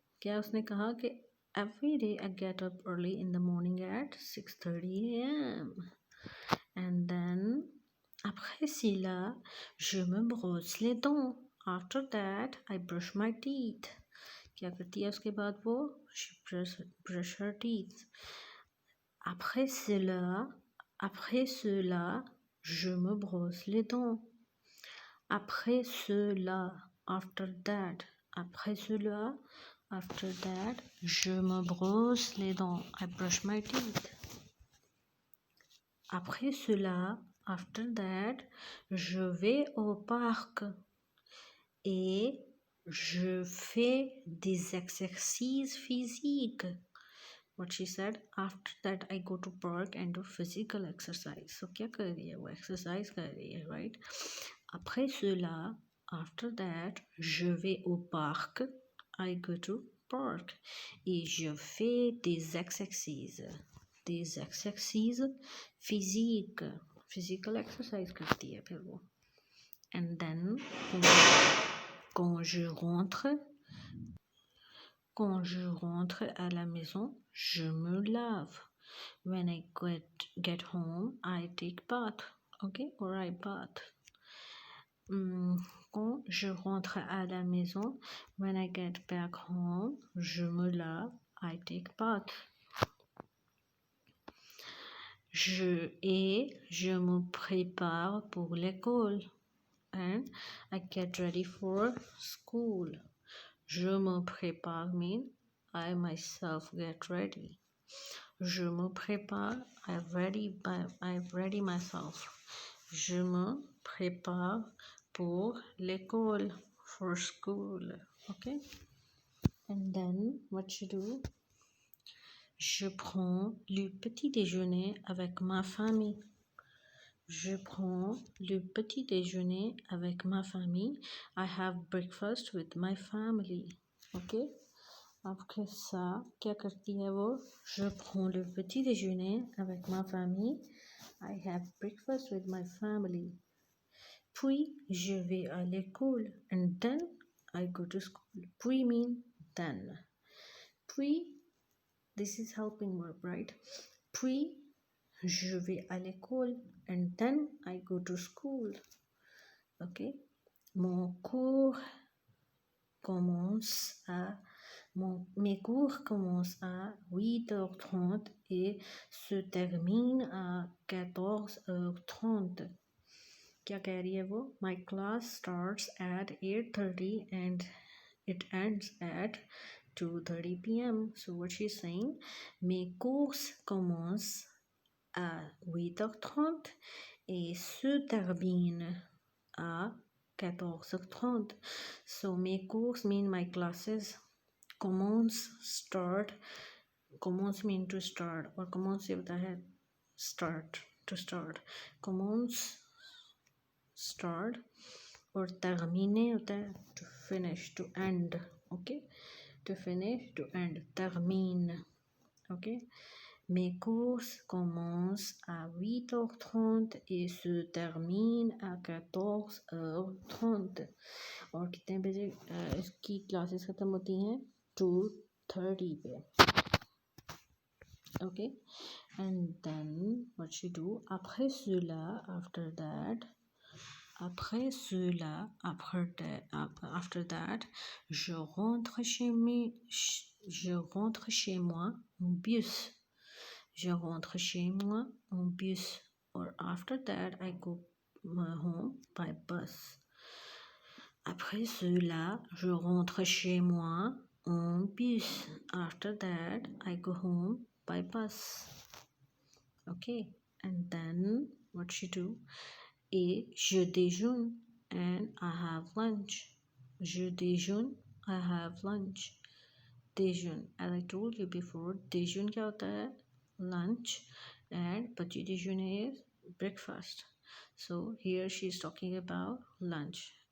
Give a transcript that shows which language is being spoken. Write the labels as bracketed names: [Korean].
[Hindi] क्या उसने कहा कि [English] every day I get up early in the morning at 6:30 a.m. and then [French] après cela je me brosse les dents. [English] After that I brush my teeth. [Hindi] क्या करती है उसके बाद वो? [English] She brush her teeth. [French] Après cela je me brosse les dents. Après cela, [English] after that. [French] Après cela, after that, je me brosse les dents. [English] I brush my teeth. [French] Après cela, [English] after that, [French] je vais au parc et je fais des exercices physiques. [English] What she said, after that I go to park and do physical exercise. [Hindi] So क्या कर रही है वो? Exercise कर रही है, right? [French] Après cela, [English] after that, [French] je vais au parc. [English] I go to park [French] et je fais des exercices physiques. [English] Physical exercise [Hindi] करती है फिर वो. [English] And then [French] quand je rentre à la maison, je me lave. [English] When I get home, I take bath. Okay, or I bath. [French] Quand je rentre à la maison, [English] when I get back home, [French] je me lave, [English] I take bath. [French] Je me prépare pour l'école. [English] And I get ready for school. [French] Je me prépare [English] mean I myself get ready. [French] Je me prépare, [English] I ready myself. [French] Je me prépare pour l'école, [English] for school. Okay, and then what you do? [French] Je prends le petit déjeuner avec ma famille. Je prends le petit déjeuner avec ma famille. [English] I have breakfast with my family. [Hindi] Okay, [French] après ça, [Hindi] क्या करती है वो? [French] Je prends le petit déjeuner avec ma famille. [English] I have breakfast with my family. [French] Puis, je vais à l'école. [English] And then, I go to school. Puis mean then. Puis, this is helping verb, right? [French] Puis, je vais à l'école. [English] And then, I go to school. Okay? [French] Mon cours commence à... mes cours commencent à 8h30 et se terminent à 14h30. [Hindi] क्या कह रही है वो? [English] My class starts at 8:30 and it ends at 2:30 p.m. So what she's saying, [French] mes cours commencent à 8h30 et se terminent à 14h30. [English] So mes cours mean my classes. Commence, start. Commence mean to start. [Hindi] और [English] commence [Hindi] ये होता है [English] start, to start. Commence, start. [Hindi] और [English] terminer [Hindi] होता है [English] to finish, to end. Okay, to finish, to end. Termine. Okay. [French] Mes cours commencent à 8h30 et se terminent à 14h30. [Hindi] और कितने बजे इसकी क्लासेस ख़त्म होती हैं? 2:30 पे. [English] Okay, and then what you do? [French] Après cela, [English] after that, [French] je rentre chez moi en bus. Je rentre chez moi en bus. [English] Or after that, I go home by bus. [French] Après cela, je rentre chez moi en bus. [English] After that, I go home by bus. Okay, and then what you do? [French] Et je déjeune [English] and I have lunch. [French] Je déjeune, [English] I have lunch. Déjeune, as I told you before, déjeune [Hindi] क्या होता है? [English] Lunch, and petit déjeuner is breakfast. So here she is talking about lunch.